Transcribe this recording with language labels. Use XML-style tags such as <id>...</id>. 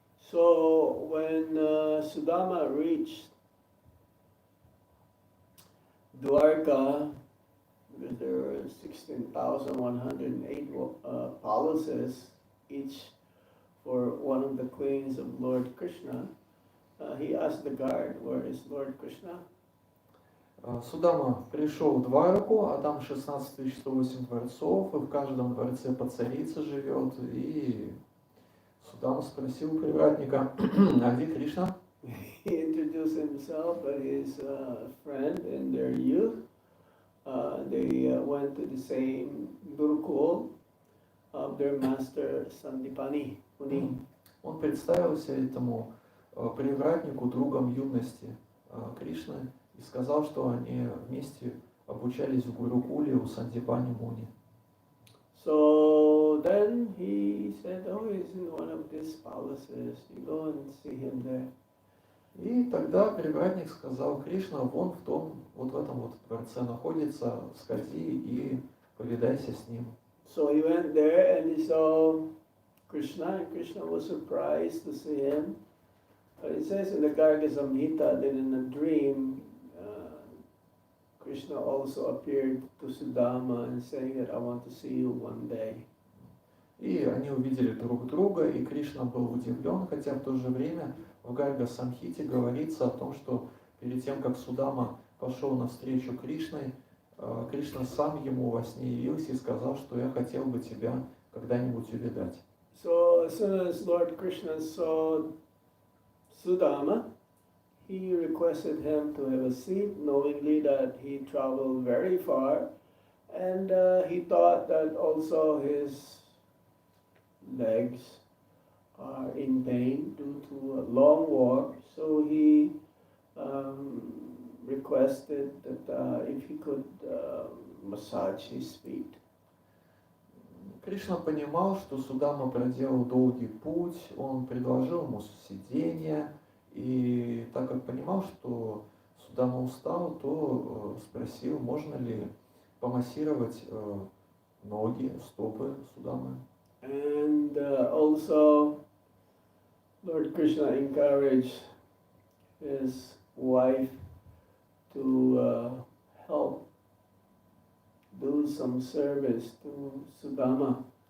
<en>So when Sudama reached Dwarka, because there were 16,108 palaces, each for one of the queens of Lord Krishna, he asked the guard, where is Lord Krishna?</en> <ru>Судама пришел в Двараку, а там 16 108 дворцов, и в каждом дворце по царице живет. И Судама спросил привратника: а где Кришна?</ru> <en>He introduced himself and his friend in their youth. They went to the same Gurukul of their master Sandipani Muni.</en> <ru>Он представился этому привратнику другом юности Кришны и сказал, что они вместе обучались в Гурукуле у Сандипани Муни.</ru> <en>So then he said, oh, he's in one of these palaces. You go and see him there.</en> <ru>И тогда привратник сказал: Кришна вон в том, вот в этом вот дворце находится, сходи и повидайся с ним.</ru> <en>So he went there and he saw Krishna, and Krishna was surprised to see him. It says in the Garga Samhita that in a dream, Krishna also appeared to Sudama and saying that I want to see you one day.</en> <ru>И они увидели друг друга, и Кришна был удивлен, хотя в то же время в Гарга Самхите говорится о том, что перед тем, как Судама пошел навстречу Кришне, Кришна сам ему во сне явился и сказал, что я хотел бы тебя когда-нибудь увидать.</ru> <en>So as soon as Lord Krishna saw Sudama, he requested him to have a seat, knowingly that he traveled very far, and he thought that also his legs are in pain due to a long walk. So he requested that if he could massage his feet.</en> <ru>Кришна понимал, что Судама проделал долгий путь, он предложил ему сиденье, и так как понимал, что Судама устал, то спросил, можно ли помассировать ноги, стопы Судамы.</ru> <en>And also Lord Krishna encouraged his wife to help do some service to Sudama.</en>